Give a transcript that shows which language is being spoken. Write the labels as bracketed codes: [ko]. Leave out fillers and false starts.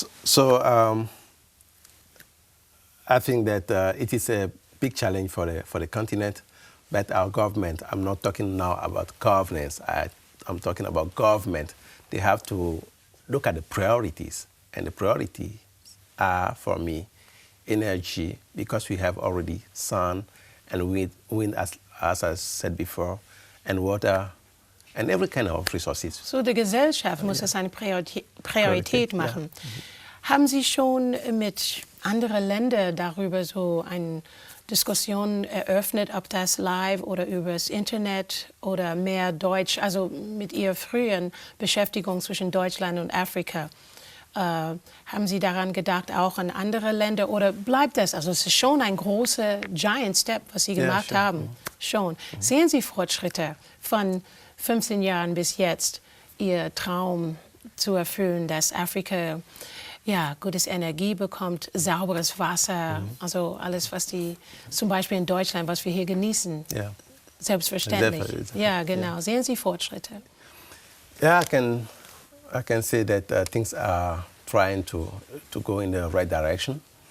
[en] So I think that it is a big challenge for the continent, but our government, I'm not talking now about governance, I'm talking about government. They have to look at the priorities, and the priorities are, for me, energy, because we have already sun and wind as I said before, and water, and every kind of resources. [de] So, die Gesellschaft muss das eine Priorität machen. Ja. Haben Sie schon mit anderen Ländern darüber so eine Diskussion eröffnet, ob das live oder übers Internet oder mehr Deutsch, also mit Ihrer früheren Beschäftigung zwischen Deutschland und Afrika? Haben Sie daran gedacht, auch an andere Länder, oder bleibt das? Also es ist schon ein großer [en] Giant Step, [de] was Sie gemacht haben. Schon. Sehen Sie Fortschritte von 15 Jahren bis jetzt, Ihr Traum zu erfüllen, dass Afrika gutes Energie bekommt, sauberes Wasser, also alles, was die, zum Beispiel in Deutschland, was wir hier genießen, selbstverständlich. Ja, genau. Yeah. Sehen Sie Fortschritte? [en] Yeah, I can say that things are trying to go in the right direction.